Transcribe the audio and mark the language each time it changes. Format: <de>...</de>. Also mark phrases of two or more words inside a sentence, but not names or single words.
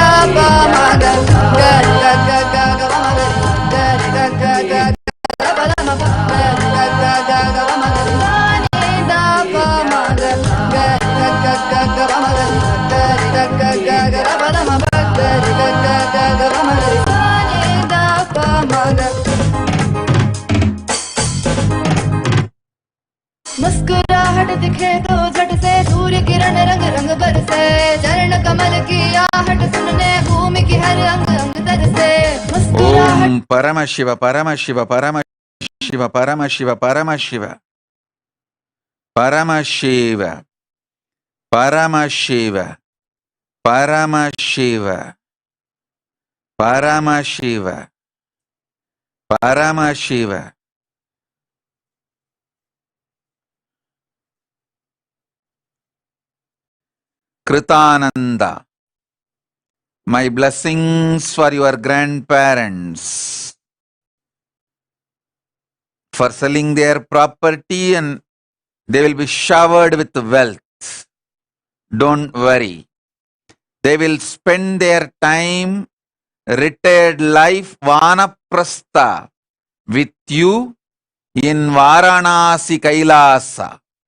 <hi>pa ma ga ga ga ga ga ga pa ma ga ri ga ga ga ga da ba da ma ba ga ga ga ga ga pa ma ga ri sa ni da pa ma ga ga ga ga ga ga pa ma ga ri ga ga ga ga ga da ba da ma ba ga ga ga ga ga pa ma ga ri sa ni da pa ma ga मुस्कुराहट दिखे तो झट से सूर्य किरण रंग रंग बरसे चरण कमल की आहट सुनने भूमि की हर अंग अंग तरसे</hi> <en>Om Paramashiva, Paramashiva, Paramashiva, Paramashiva, Paramashiva, Paramashiva, Paramashiva, Paramashiva, Paramashiva, Paramashiva. Kritananda, my blessings for your grandparents for selling their property and they will be showered with wealth. Don't worry. They will spend their time, retired life, Vanaprastha, with you in Varanasi Kailasa.</en>